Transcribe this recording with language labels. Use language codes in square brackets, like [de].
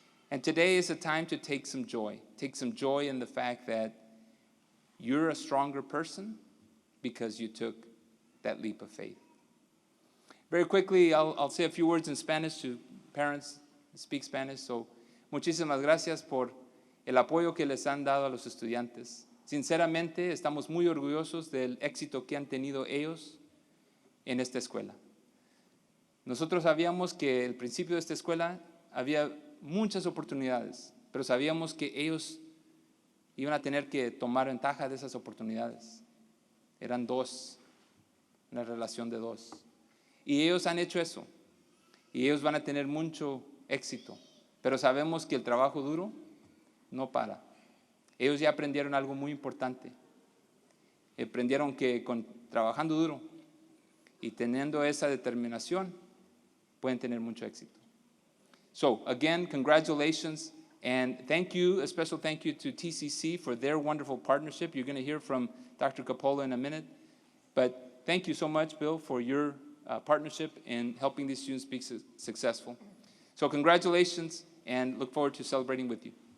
[en] And today is a time to take some joy. Take some joy in the fact that you're a stronger person because you took that leap of faith. Very quickly, I'll say a few words in Spanish to parents who speak Spanish. [es] So, muchísimas gracias por el apoyo que les han dado a los estudiantes. Sinceramente, estamos muy orgullosos del éxito que han tenido ellos en esta escuela. Nosotros sabíamos que al principio de esta escuela había muchas oportunidades, pero sabíamos que ellos iban a tener que tomar ventaja de esas oportunidades. Eran dos, una relación de dos. Y ellos han hecho eso. Y ellos van a tener mucho éxito. Pero sabemos que el trabajo duro no para. Ellos ya aprendieron algo muy importante. Aprendieron que trabajando duro y teniendo esa determinación, pueden tener mucho éxito. [en] So, again, congratulations, and thank you, a special thank you to TCC for their wonderful partnership. You're going to hear from Dr. Coppola in a minute, but thank you so much, Bill, for your partnership in helping these students be successful. So congratulations, and look forward to celebrating with you.